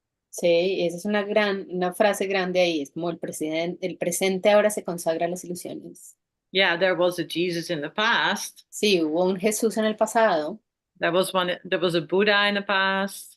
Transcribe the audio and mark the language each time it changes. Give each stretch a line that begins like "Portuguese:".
Spanish: Sí, esa es una frase grande ahí, es como el presente ahora se consagra a las ilusiones.
English: Yeah, there was a Jesus in the past.
Spanish: Sí, hubo un Jesús en el pasado.
English: There was a Buddha in the past.